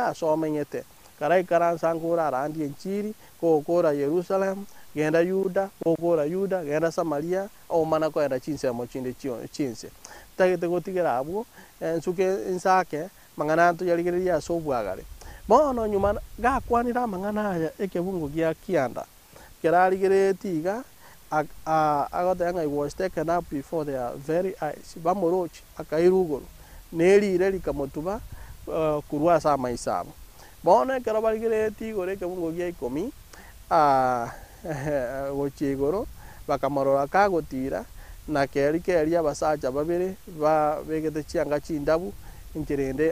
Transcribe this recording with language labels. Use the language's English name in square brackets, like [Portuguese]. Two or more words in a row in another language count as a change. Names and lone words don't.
[Gusii] ase omenyete karaikaransa ngorarandie enchiri kokora Jerusalem genda Yuda kokora Yuda genda Samaria omana koenda chinsemo chinde chinse tagete gotigera abwo nsuke nsake mang'ana toyarigereria ase obwagare bono nyuma gakwanire amang'ana aya ekebungo gia kianda kerarigereti iga agoteba ng'a [English] I was taken up before their very eyes [Gusii] bamorochi akairugoro nerire rikamotuba kurwa ase amaiso abo bono ekero barigereti igoro ekebungo gia 10 gochia igoro bakamorora kagotira na keri abasacha babere begete chianga chindabu inchirende